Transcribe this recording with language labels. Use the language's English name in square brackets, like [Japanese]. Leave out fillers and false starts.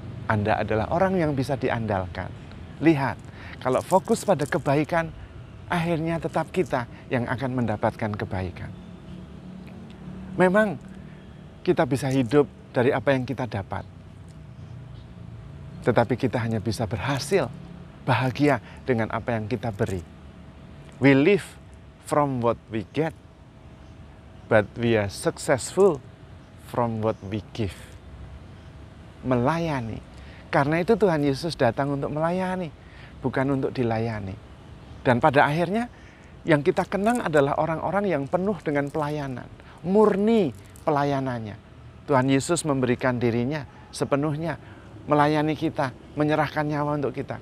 [Indonesian] Anda adalah orang yang bisa diandalkan. Lihat, kalau fokus pada kebaikan, akhirnya tetap kita yang akan mendapatkan kebaikan. Memang kita bisa hidup dari apa yang kita dapat. Tetapi kita hanya bisa berhasil, bahagia dengan apa yang kita beri. [English] We live from what we get, but we are successful from what we give. [Indonesian] Melayani. Karena itu Tuhan Yesus datang untuk melayani, bukan untuk dilayani. Dan pada akhirnya yang kita kenang adalah orang-orang yang penuh dengan pelayanan, murni pelayanannya. Tuhan Yesus memberikan dirinya sepenuhnya, melayani kita, menyerahkan nyawa untuk kita.